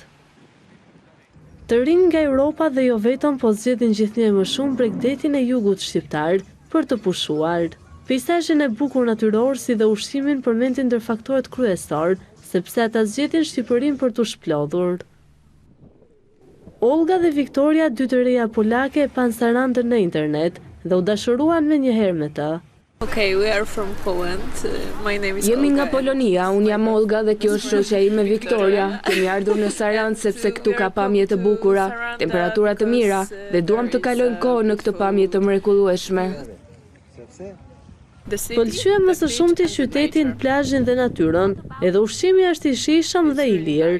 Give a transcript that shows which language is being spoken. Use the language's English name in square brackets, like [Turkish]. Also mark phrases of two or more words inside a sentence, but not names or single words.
[Albanian] Të rinj nga Europa dhe jo vetëm po zgjedhin gjithnjë më shumë Bregdetin e jugut shqiptar për të pushuar. Peizazhin e bukur natyror si dhe ushqimin përmendin ndër faktorët kryesor, sepse ata zgjedhin Shqipërinë për t'u shplodhur. Olga dhe Viktoria, dy të reja polake, e pan Sarandën në internet dhe u dashuruan menjëherë me të. [English] Okay, we are from Poland. My name is [Albanian] Jemi nga Olga. Polonia, unë jam Olga dhe kjo është shoqja ime Viktoria. Kemi ardhur në Sarandë sepse këtu ka pamje të bukura, temperatura të mira dhe duam të kalojmë kohë në këtë pamje të mrekullueshme. Pëlqyem më së shumti qytetin, plazhin dhe natyrën, edhe ushqimi është i shijshëm dhe i lirë.